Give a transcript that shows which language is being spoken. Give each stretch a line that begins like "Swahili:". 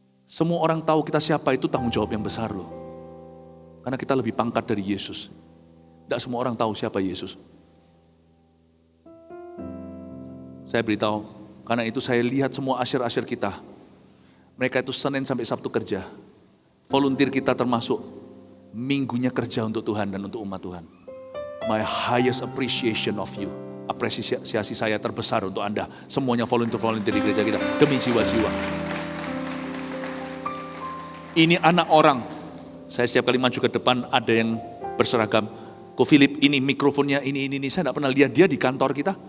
Indonesian: Semua orang tahu kita siapa itu tanggung jawab yang besar loh. Karena kita lebih pangkat dari Yesus. Tidak semua orang tahu siapa Yesus. Saya beritahu, karena itu saya lihat semua asyir-asyir kita. Mereka itu Senin sampai Sabtu kerja. Volunteer kita termasuk minggunya kerja untuk Tuhan dan untuk umat Tuhan.
English: My highest appreciation of you.
Indonesian: Apresiasi saya terbesar untuk Anda. Semuanya volunteer di gereja kita. Demi jiwa-jiwa. Ini anak orang. Saya setiap kali maju ke depan ada yang berseragam. Ko Philip ini mikrofonnya ini. Saya tidak pernah lihat dia di kantor kita.